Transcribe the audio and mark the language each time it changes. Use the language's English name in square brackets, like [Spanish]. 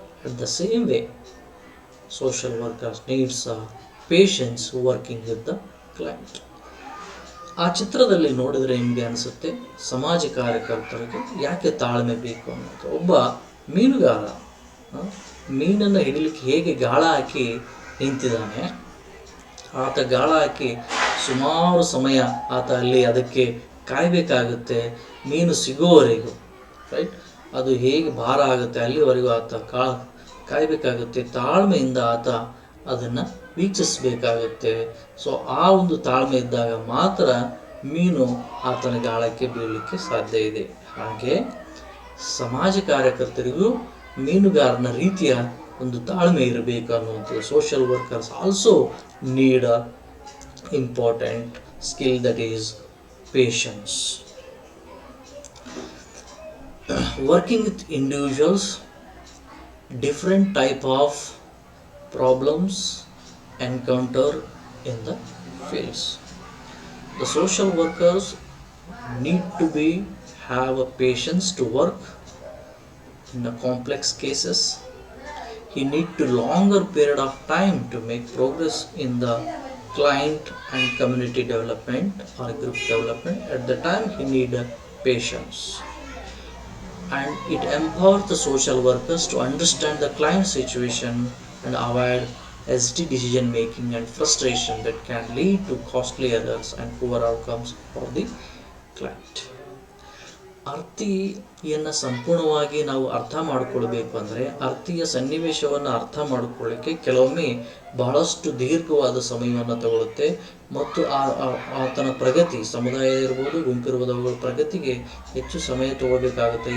[English] At the same way, social workers needs patience working with the client. [Kannada] ಆ ಚಿತ್ರದಲ್ಲಿ ನೋಡಿದರೆ ನಿಮಗೆ ಅನಿಸುತ್ತೆ ಸಮಾಜ ಕಾರ್ಯಕರ್ತರಿಗೆ ಯಾಕೆ ತಾಳ್ಮೆ ಬೇಕು ಅನ್ನೋದು. ಒಬ್ಬ ಮೀನುಗಾರ ಮೀನನ್ನು ಹಿಡಿಲಿಕ್ಕೆ ಹೇಗೆ ಗಾಳ ಹಾಕಿ ನಿಂತಿದ್ದಾನೆ, ಆತ ಗಾಳ ಹಾಕಿ ಸುಮಾರು ಸಮಯ ಆತ ಅಲ್ಲಿ ಅದಕ್ಕೆ ಕಾಯಬೇಕಾಗುತ್ತೆ, ಮೀನು ಸಿಗೋವರೆಗೂ, ರೈಟ್? ಅದು ಹೇಗೆ ಭಾರ ಆಗುತ್ತೆ ಅಲ್ಲಿವರೆಗೂ ಆತ ಕಾಯಬೇಕಾಗುತ್ತೆ. ತಾಳ್ಮೆಯಿಂದ ಆತ ಅದನ್ನು ವೀಕ್ಷಿಸಬೇಕಾಗುತ್ತೆ. ಸೊ ಆ ಒಂದು ತಾಳ್ಮೆ ಇದ್ದಾಗ ಮಾತ್ರ ಮೀನು ಆತನ ಗಾಳಕ್ಕೆ ಬೀಳಲಿಕ್ಕೆ ಸಾಧ್ಯ ಇದೆ. ಹಾಗೆ ಸಮಾಜ ಕಾರ್ಯಕರ್ತರಿಗೂ ಮೀನುಗಾರನ ರೀತಿಯ ಒಂದು ತಾಳ್ಮೆ ಇರಬೇಕು ಅನ್ನುವಂಥದ್ದು. [English] Social workers also need a important skill, that is patience. Working with individuals, different type of problems encounter in the fields. The social workers need to have a patience to work in the complex cases. He need to longer period of time to make progress in the client and community development or group development. At the time he need patience. And it empowers the social workers to understand the client situation and avoid hasty decision making and frustration that can lead to costly errors and poor outcomes for the client. [Kannada] ಅರ್ಥಿಯನ್ನು ಸಂಪೂರ್ಣವಾಗಿ ನಾವು ಅರ್ಥ ಮಾಡಿಕೊಳ್ಬೇಕು ಅಂದರೆ ಅರ್ಥಿಯ ಸನ್ನಿವೇಶವನ್ನು ಅರ್ಥ ಮಾಡಿಕೊಳ್ಳಿಕ್ಕೆ ಕೆಲವೊಮ್ಮೆ ಬಹಳಷ್ಟು ದೀರ್ಘವಾದ ಸಮಯವನ್ನು ತಗೊಳ್ಳುತ್ತೆ. ಮತ್ತು ಆತನ ಪ್ರಗತಿ, ಸಮುದಾಯ ಇರ್ಬೋದು, ಗುಂಪಿರ್ಬೋದು, ಅವುಗಳ ಪ್ರಗತಿಗೆ ಹೆಚ್ಚು ಸಮಯ ತಗೋಬೇಕಾಗುತ್ತೆ.